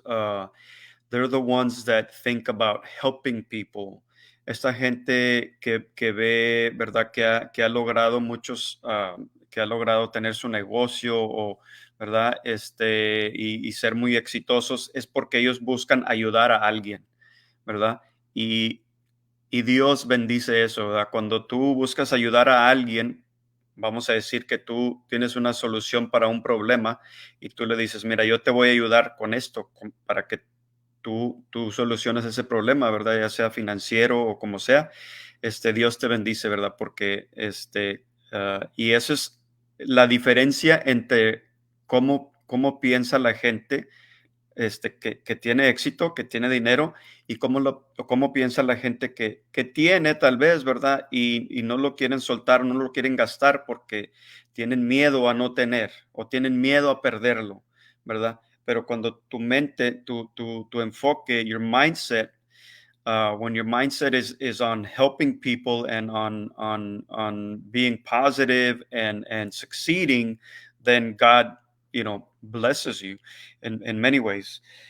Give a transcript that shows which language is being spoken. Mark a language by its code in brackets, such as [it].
[en] They're the ones that think about helping people. [es] Esta gente que ve, ¿verdad? Que ha logrado que ha logrado tener su negocio, ¿verdad? Y ser muy exitosos, es porque ellos buscan ayudar a alguien, ¿verdad? Y Dios bendice eso, ¿verdad? Cuando tú buscas ayudar a alguien, vamos a decir que tú tienes una solución para un problema y tú le dices, mira, yo te voy a ayudar con esto para que tú soluciones ese problema, ¿verdad? Ya sea financiero o como sea. Dios te bendice, ¿verdad? Porque y eso es la diferencia entre cómo piensa la gente que tiene éxito, que tiene dinero, y cómo piensa la gente que tiene tal vez, ¿verdad? Y no lo quieren soltar, no lo quieren gastar porque tienen miedo a no tener o tienen miedo a perderlo, ¿verdad? Pero cuando tu mente, tu enfoque, [en] your mindset, when your mindset is on helping people and on being positive and succeeding, then God, blesses you in many ways.